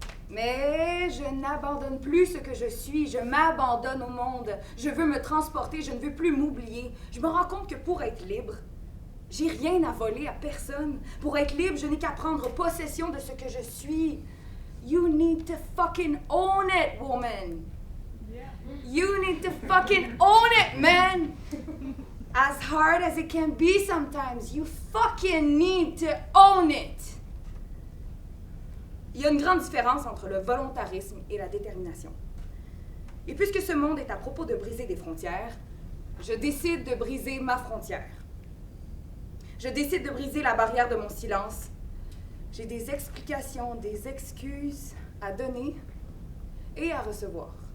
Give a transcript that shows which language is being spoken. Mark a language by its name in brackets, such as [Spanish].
[French] Mais je n'abandonne plus ce que je suis, je m'abandonne au monde. Je veux me transporter, je ne veux plus m'oublier. Je me rends compte que pour être libre, j'ai rien à voler à personne. Pour être libre, je n'ai qu'à prendre possession de ce que je suis. [English] You need to fucking own it, woman. You need to fucking own it, man. As hard as it can be sometimes, you fucking need to own it. [French] Il y a une grande différence entre le volontarisme et la détermination. Et puisque ce monde est à propos de briser des frontières, je décide de briser ma frontière. Je décide de briser la barrière de mon silence. J'ai des explications, des excuses à donner et à recevoir.